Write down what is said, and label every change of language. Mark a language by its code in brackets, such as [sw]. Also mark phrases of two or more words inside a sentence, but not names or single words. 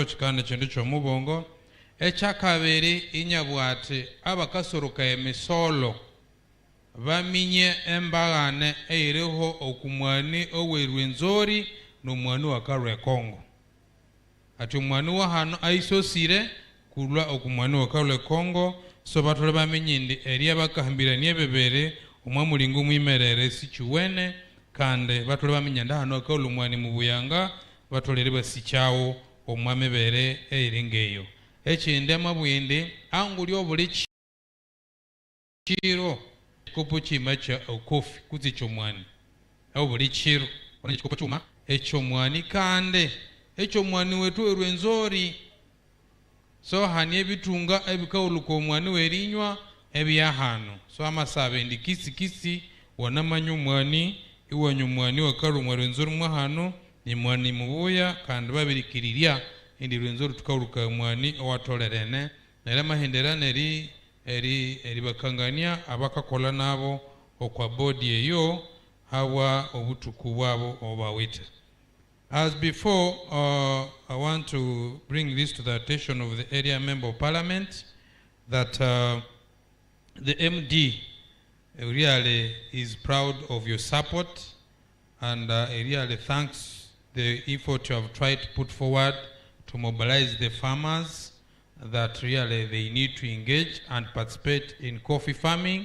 [koo] kikanda ekintu ky'omubongo ekyakabiri inyabwate abakasoroka emisolo baminye embagane eiriho okumwani owerwenzori n'omwani wakarwe Kongo ati omwani wa hano aisosire kulwa okumwani wakarwe Kongo so batole bamenye ndi eri abakahambiranie bebere omwamulingo mwimerere sikiwene kandi batole bamenye nda hano akawula omwani mu buyanga batolere basichawo omwamebere eiringeyo ekindi amabwindi anguli obuli kiro kopo kima kya kofi kuzicha omwani obuli kiro ona ekikopo kyuma ekyomwani kandi ekyomwani wetu erwenzori so hani ebitunga ebikawuluka omwani werinywa ebyahano so amasabe ndi kisi wanamanya omwani iwanya omwani wakalu rwenzori mwahano ni mwani mubuya kandi babirikirirya indi rwenzori tukawuluka omwani owatolerene nera mahendera eri bakangania abakakola nabo okwa body eyo hawa obutuku bwabo obawite. [en] As before, I want to bring this to the attention of the area member of parliament that the MD really is proud of your support and he really thanks the effort you have tried to put forward to mobilize the farmers that really they need to engage and participate in coffee farming.